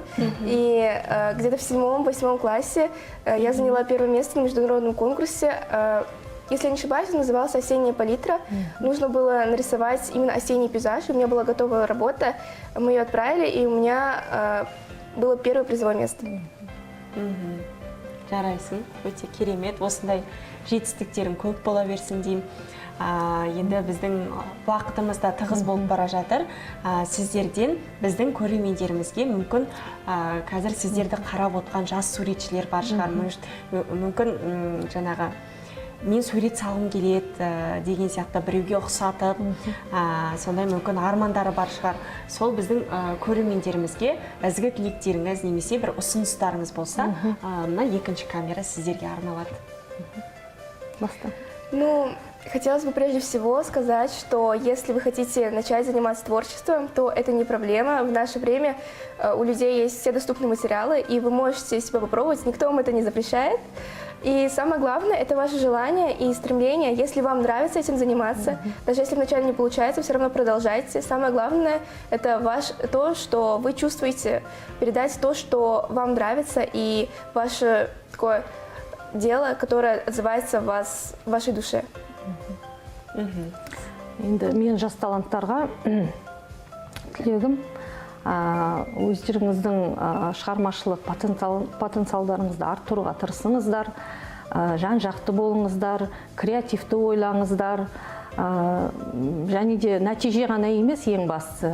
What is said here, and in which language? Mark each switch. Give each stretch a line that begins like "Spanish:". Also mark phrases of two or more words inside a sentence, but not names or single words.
Russian: И где-то в 7-8 классе я заняла первое место на международном конкурсе. Если я не ошибаюсь, он назывался «Осенняя палитра». Нужно было нарисовать именно осенний пейзаж. У меня была готовая работа, мы ее отправили, и у меня было первое призовое место.
Kazakh: Жарайсың, өте керемет. Осындай жетістіктерің көп бола берсін деймін. Енді біздің уақытымыз да тығыз болып бара жатыр. Сіздерден біздің көрермендерімізге мүмкін қазір сіздерді қарап отқан жас суретшілер бар шығар. Мүмкін жаңағы мен сурет салғым келеді деген сияқты біреуге ұқсатып, сондай мүмкін армандары бар шығар. Сол біздің көрермендерімізге ізгі тілектеріңіз немесе бір ұсыныстарыңыз болса, мына екінші камера сіздерге арналады. Баста.
Russian: Ну, хотелось бы прежде всего сказать, что если вы хотите начать заниматься творчеством, то это не проблема. В наше время у людей есть все доступные материалы, и вы можете себя попробовать, никто вам это не запрещает. И самое главное, это ваше желание и стремление. Если вам нравится этим заниматься, даже если вначале не получается, все равно продолжайте. Самое главное, это то, что вы чувствуете, передать то, что вам нравится, и ваше такое дело, которое отзывается в вашей душе.
Kazakh: Енді мен жас таланттарға тілегім, өздеріңіздің шығармашылық потенциалдарыңызды арттыруға тырысыңыздар, жан-жақты болыңыздар, креативті ойлаңыздар, және де нәтиже ғана емес ең бастысы.